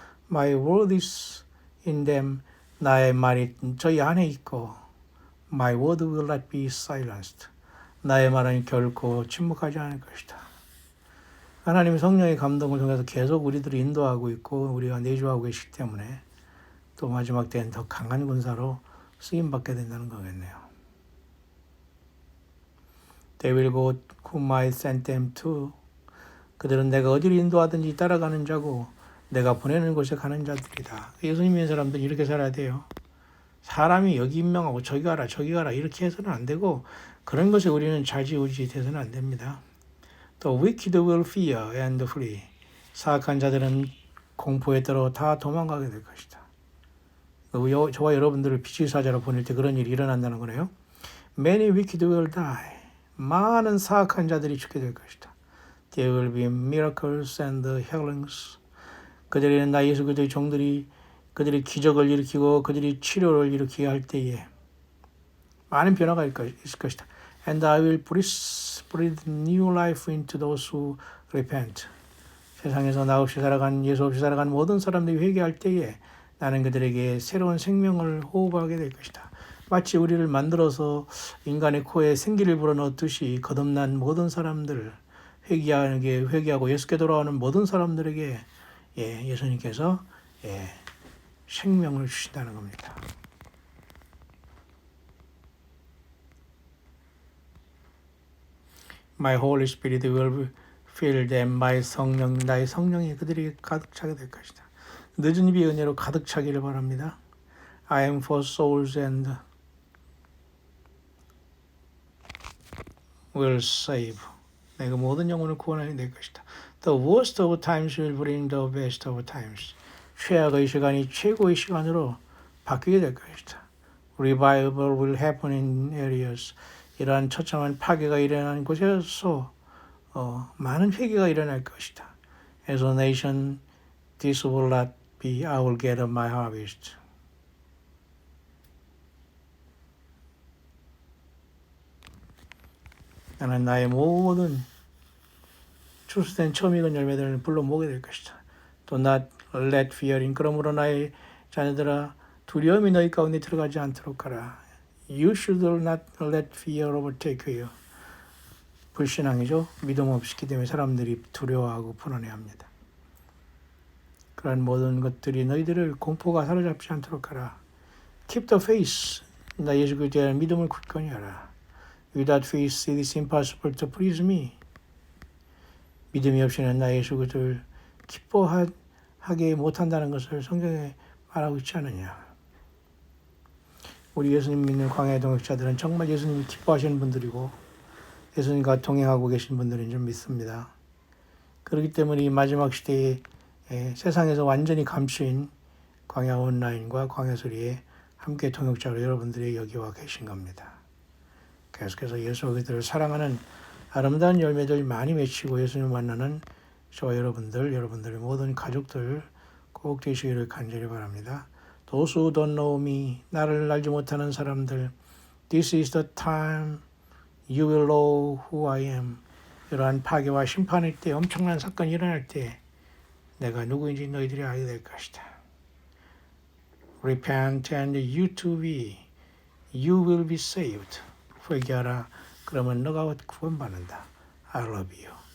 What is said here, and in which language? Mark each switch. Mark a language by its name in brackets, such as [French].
[English] My word is in them, [Korean] 나의 말이 저희 안에 있고 [English] My word will not be silenced, [Korean] 나의 말은 결코 침묵하지 않을 것이다. 하나님의 성령의 감동을 통해서 계속 우리들을 인도하고 있고 우리가 내주하고 계시기 때문에 또 마지막 때는 더 강한 군사로 쓰임받게 된다는 거겠네요. [English] They will go whom I sent them to. [Korean] 그들은 내가 어디를 인도하든지 따라가는 자고 내가 보내는 곳에 가는 자들이다. 예수님 믿는 사람들은 이렇게 살아야 돼요. 사람이 여기 임명하고 저기 가라 이렇게 해서는 안 되고 그런 것에 우리는 좌지우지 돼서는 안 됩니다. [English] The wicked will fear and flee. [Korean] 사악한 자들은 공포에 떨어 다 도망가게 될 것이다. 저와 여러분들을 빛의 사자로 보낼 때 그런 일이 일어난다는 거네요. [English] Many wicked will die. [Korean] 많은 사악한 자들이 죽게 될 것이다. [English] There will be miracles and healings. [Korean] 그들에게는 나 예수 그리스도의 종들이 그들이 기적을 일으키고 그들이 치료를 일으키게 할 때에 많은 변화가 있을 것이다. [English] And I will breathe new life into those who repent. [Korean] 세상에서 나 없이 살아간 예수 없이 살아간 모든 사람들이 회개할 때에 나는 그들에게 새로운 생명을 호흡하게 될 것이다. 마치 우리를 만들어서 인간의 코에 생기를 불어넣듯이 거듭난 모든 사람들, 회개하고 예수께 돌아오는 모든 사람들에게 예수님께서 생명을 주신다는 겁니다. [English] My Holy Spirit will fill them. [Korean] 나의 성령이 그들이 가득 차게 될 것이다. 늦은 비의 은혜로 가득 차기를 바랍니다. [English] I am for souls and will save. [Korean] 내가 모든 영혼을 구원하게 될 것이다. [English] The worst of times will bring the best of times. [Korean] 최악의 시간이 최고의 시간으로 바뀌게 될 것이다. [English] Revival will happen in areas. [Korean] 이러한 처참한 파괴가 일어나는 곳에서 많은 회개가 일어날 것이다. [English] As a nation, this will not be I will gather my harvest. [Korean] 나는 나의 모든 추수된 처음 익은 열매들을 불러 모으게 될 것이다. [English] Do not let fear in. [Korean] 그러므로 나의 자녀들아 두려움이 너희 가운데 들어가지 않도록 하라. [English] You should not let fear overtake you. [Korean] 불신앙이죠. 믿음 없기 때문에 사람들이 두려워하고 불안해합니다. 그런 모든 것들이 너희들을 공포가 사로잡지 않도록 하라. [English] Keep the faith. [Korean] 나 예수 그리스도에 대한 믿음을 굳건히 하라. [English] Without faith it is impossible to please me. [Korean] 믿음이 없이는 나 예수 그리스도를 기뻐하게 못한다는 것을 성경에 말하고 있지 않느냐. 우리 예수님 믿는 광야의 동역자들은 정말 예수님이 기뻐하시는 분들이고 예수님과 동행하고 계신 분들인 줄 믿습니다. 그렇기 때문에 이 마지막 시대에 세상에서 완전히 감추인 광야 온라인과 광야 소리에 함께 동역자로 여러분들이 여기 와 계신 겁니다. 계속해서 예수 그리스도를 사랑하는 아름다운 열매들 많이 맺히고 예수님을 만나는 저와 여러분들의 모든 가족들 꼭 되시기를 간절히 바랍니다. [English] Those who don't know me, [Korean] 나를 알지 못하는 사람들, [English] this is the time you will know who I am. [Korean] 이러한 파괴와 심판일 때, 엄청난 사건이 일어날 때 내가 누구인지 너희들이 알게 될 것이다. [English] Repent and you too be. You will be saved. [Korean] 회개하라. 그러면 너가 구원받는다. [English] I love you.